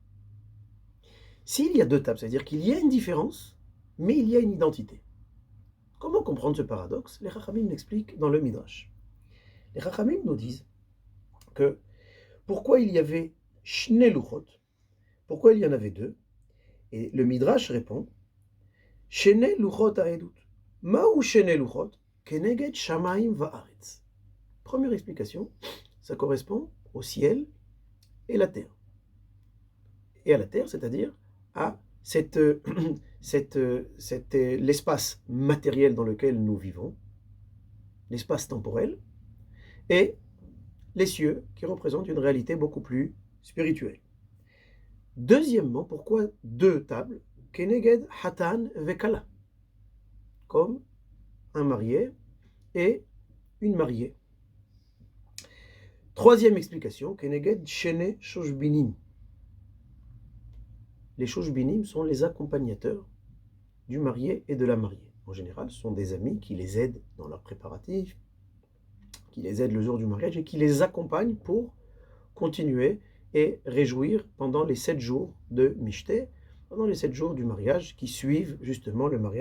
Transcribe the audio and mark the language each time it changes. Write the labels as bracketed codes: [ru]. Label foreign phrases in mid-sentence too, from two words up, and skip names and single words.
[fr] S'il y a deux tables, c'est-à-dire qu'il y a une différence, mais il y a une identité. Comment comprendre ce paradoxe? Les Chachamim l'expliquent dans le Midrash. Les Chachamim nous disent que pourquoi il y avait [he] שני לוחות, [fr] pourquoi il y en avait deux? Et le Midrash répond, [he] שני לוחות העדות. מהו שני לוחות? כנגד שמים וארץ. [fr] Première explication, ça correspond au ciel et la terre. Et à la terre, c'est-à-dire à l'espace matériel dans lequel nous vivons, l'espace temporel, et les cieux qui représentent une réalité beaucoup plus spirituelle. Deuxièmement, pourquoi deux tables? [he] כנגד חתן וכלה, [fr] comme un marié et une mariée. Troisième explication, [he] כנגד שני שושבינים. [fr] Les shoshbinim sont les accompagnateurs du marié et de la mariée. En général, ce sont des amis qui les aident dans leurs préparatifs, qui les aident le jour du mariage et qui les accompagnent pour continuer et réjouir pendant les 7 jours de Mishté, pendant les 7 jours du mariage qui suivent justement le mariage.